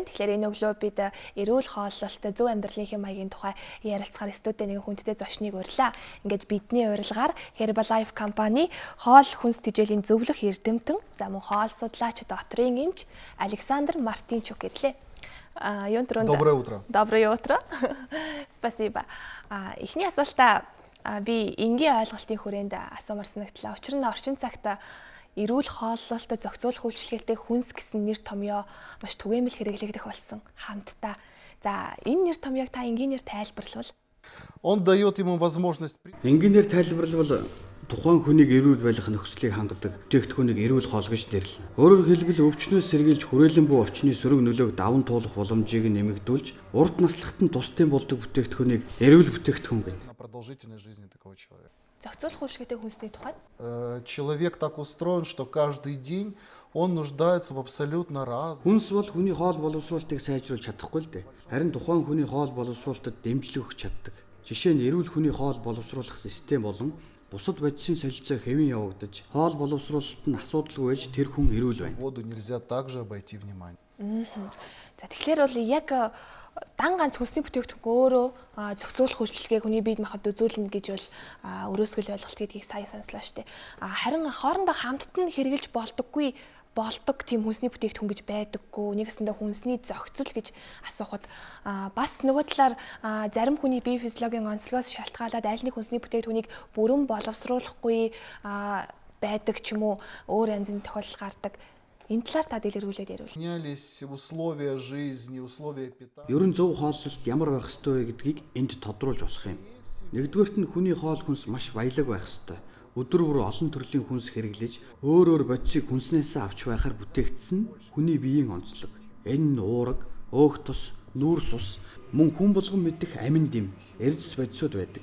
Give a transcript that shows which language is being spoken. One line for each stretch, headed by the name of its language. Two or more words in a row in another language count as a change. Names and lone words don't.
Mongolian: Тэгэхээр энэ өглөө бид эрүүл хооллолт, зөв амьдралын хэм маягийн тухай ярилцахаар студид нэгэн хүндтэй зочныг урьлаа. Ингээд бидний урилгаар Herbalife компани хоол хүнс тэжээлийн зөвлөх эрдэмтэн, за мөн хоол судлаач, докторийн эмч Александр Мартинчук ирлээ.
Russian: Доброе утро. Доброе утро. Спасибо.
Mongolian: Эхний асуултаа би энгийн ойлголтын хүрээнд асуумар санагдлаа. Учир нь орчин цагт эрүүл хооллолтод зохицуулах үйлчилгээтэй хүнс гэсэн нэр томьёо маш түгээмэл хэрэглэгдэх болсон хамтдаа. За энэ нэр томьёог та энгийнээр тайлбарлавал?
Russian: Он дает ему возможность.
Mongolian: Энгийнээр тайлбарлавал тухайн хүнийг эрүүл байх нөхцөлийг хангадаг бүтээгдэхүүнийг эрүүл хоол гэж нэрлэнэ. Өөрөөр хэлбэл өвчнөөс сэргийлж хүрээлэн буй орчны сөрөг нөлөөг даван туулах боломжийг нэмэгдүүлж урд наслахад нь тусдын болдог бүтээгдэхүүнийг эрүүл бүтээгдэхүүн гэнэ.
Russian: Продолжительность жизни такого человека.
Mongolian: Зохицуулах үйлчилгээтэй хүнсний тухайд
Russian: Человек так устроен, что каждый день он нуждается в абсолютно разном.
Mongolian: Хүнс бол хүний хоол боловсруулалтыг сайжруулж чадахгүй л дээ. Харин тухайн хүний хоол боловсруулалтад дэмжлэг өгч чаддаг. Жишээ нь эрүүл хүний хоол боловсруулах систем болон бусад бодисын солилцоо хэвэн явагдаж хоол боловсруулалт нь асуудалгүй байж тэр хүн эрүүл байна.
Russian: Воду нельзя также обойти внимание.
Mongolian: За тэгэхээр бол яг дан ганц хүнсний бүтээгдэхүүн өөрөө зохицуулах үйлчилгээг хүний биед махад үзүүлнэ гэж бол өрөөсгөл ойлголт гэдгийг сая сонслоо шүү дээ. Харин хоорондоо хамтд нь хэрэгжилж болдог тийм хүнсний бүтээгдэхүүн гэж байдаггүй. Нэгэсэндээ хүнсний зохицол гэж асуухад бас нөгөө талаар зарим хүний бие физиологийн онцлогоос шалтгаалаад аль нэг хүнсний бүтээгдэхүүнийг бүрэн боловсруулахгүй байдаг ч юм уу өөр янзын тохиолдол гардаг. Энэ талаар та дэлгэрүүлээд ярил.
Russian: Менялись условия жизни, условия питания.
Mongolian: Ер нь зөв хооллолт ямар байх ёстой вэ гэдгийг энд тодруулж болох юм. Нэгдүгээрт нь хүний хоол хүнс маш баялаг байх ёстой. Өдөр бүр олон төрлийн хүнс хэрэглэж өөр бодисыг хүнснээс авч байхаар бүтээгдсэн хүний биеийн онцлог. Энэ нь уураг, өөх тус, нүүрс ус, мөн хүн болгон мэдэх амин дэм, эрдэс бодисууд байдаг.